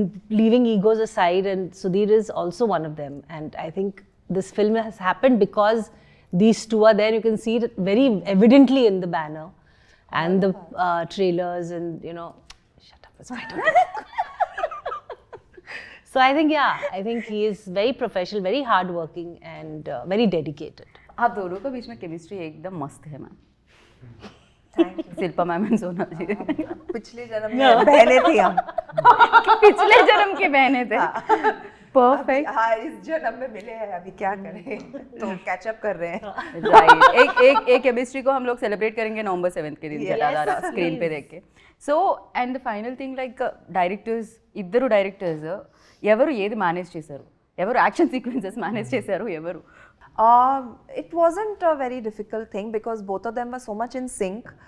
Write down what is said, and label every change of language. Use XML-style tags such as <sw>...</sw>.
<en>Leaving egos aside, and Sudhir is also one of them. And I think this film has happened because these two are there. You can see it very evidently in the banner and the trailers, and shut up, it's my turn. So I think he is very professional, very hardworking, and very dedicated.</en> <hi>आप दोनों के बीच में chemistry एकदम मस्त है, ma'am.</hi> <en>Thank you.</en> <hi>Shilpa ma'am and सोना जी. पिछले जन्म में बहनें थी हम. पिछले जन्म की बहनें थे. परफेक्ट. हाँ, इस जन्म में मिले हैं, अभी क्या करें? तो कैचअप कर रहे हैं. राइट. एक केमिस्ट्री को हम लोग सेलिब्रेट करेंगे November 7th के दिन जटाधारा स्क्रीन पे देख के.</hi> <en>so and final thing like directors, ఇద్దరు directors</en> <te>ఎవరు ఏది</te> <en>Manage చేశారు?</en> <te>ఎవరు యాక్షన్ సీక్వెన్సెస్ మేనేజ్ చేశారు? ఎవరు?</te> <en>It wasn't a very difficult thing because both of them were so much in sync.</en>